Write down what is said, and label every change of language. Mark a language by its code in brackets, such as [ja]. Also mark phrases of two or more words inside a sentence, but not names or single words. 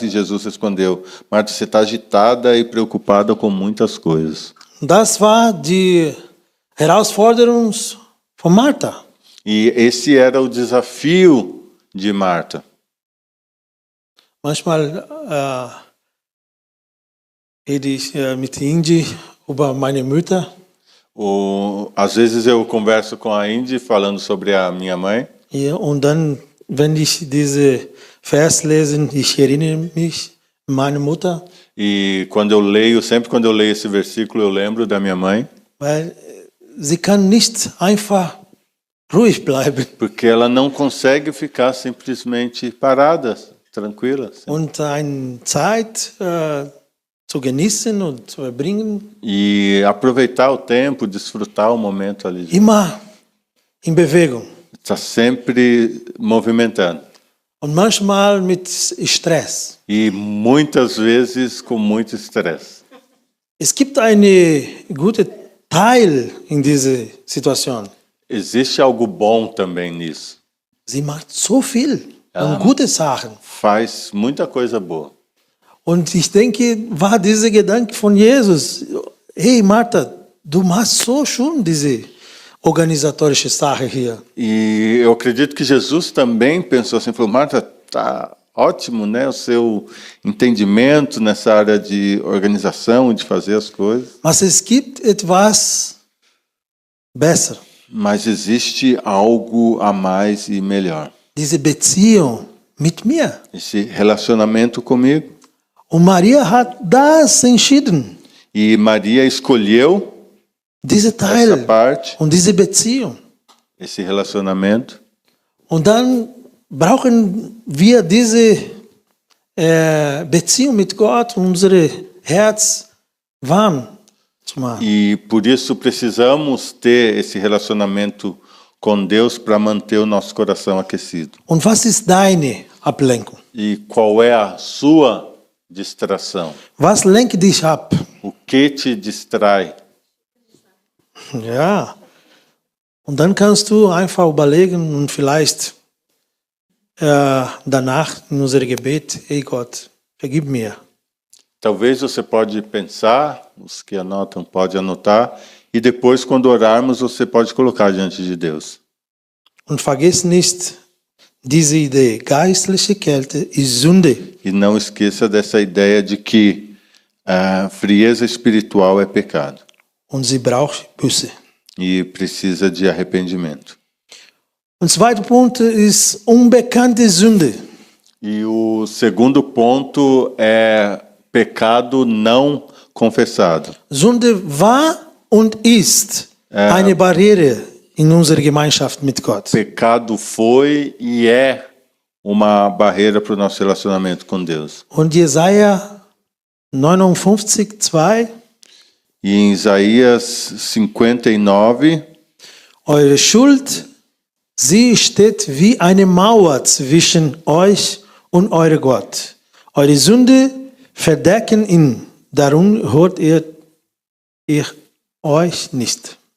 [pt] E Jesus respondeu: Marta, você está agitada e preocupada com muitas coisas. [de] Das war die Herausforderung von Martha. [pt] E esse era o desafio de Marta. [de] Manchmal rede ich mit Indy über meine Mutter. [pt] Às vezes eu converso com a Indy falando sobre a minha mãe. [de] Und dann, wenn ich diese Vers lese, ich erinnere mich an meine Mutter. [pt] E sempre quando eu leio esse versículo, eu lembro da minha mãe. [de] Weil sie kann nicht einfach ruhig bleiben. [pt] Porque ela não consegue ficar simplesmente parada, tranquila. [de] Und eine Zeit zu genießen und zu verbringen. [pt] E aproveitar o tempo, desfrutar o momento ali. [de] Immer in Bewegung. [pt] Está sempre movimentando. [de] Und manchmal mit Stress. [pt] E muitas vezes com muito estresse. [de] Es gibt eine gute Teil in dieser Situation. [pt] Existe algo bom também nisso. [de] Sie macht so viel und gute Sachen. [pt] Faz muita coisa boa. [de] Und ich denke, war dieser Gedanke von Jesus, hey Martha, du machst so schön diese organisatorische Sache hier. [pt] E eu acredito que Jesus também pensou assim, falou: Marta, tá ótimo, né, o seu entendimento nessa área de organização e de fazer as coisas. [de] Mas es gibt etwas besser. [pt] Mas existe algo a mais e melhor. [de] Diese Beziehung mit mir. [pt] Esse relacionamento comigo. [de] Und Maria hat das entschieden. [pt] E Maria escolheu [de] Diese Teil [pt] essa parte, [de] und diese Beziehung. [pt] esse relacionamento. [de] Und dann brauchen wir diese Beziehung mit Gott, unser Herz warm zu machen. [pt] E por isso precisamos ter esse relacionamento com Deus para manter o nosso coração aquecido. [de] Und was ist deine Ablenkung? [pt] E qual é a sua distração? [de] Was lenkt dich ab? [pt] O que te distrai? [de] Ja. Und dann kannst du einfach überlegen und vielleicht danach in unser Gebet, hey Gott, vergib mir. [pt] Talvez você pode pensar, os que anotam pode anotar, e depois quando orarmos você pode colocar diante de Deus. [de] Und vergiss nicht diese Idee, geistliche Kälte ist Sünde. [pt] E não esqueça dessa ideia de que a frieza espiritual é pecado. [de] Und sie braucht Buße. [pt] E precisa de arrependimento. [de] Und zweiter Punkt ist unbekannte Sünde. [pt] E o segundo ponto é pecado não confessado. [de] Sünde war und ist eine Barriere in unserer Gemeinschaft mit Gott. [pt] Pecado foi e é uma barreira para o nosso relacionamento com Deus. [de] Und Jesaja 59:2. [pt] E em Isaías 59, [de] Eure Schuld, sie steht wie eine Mauer zwischen euch und eure Gott. Eure Sünde verdecken ihn, darum hört ihr euch nicht.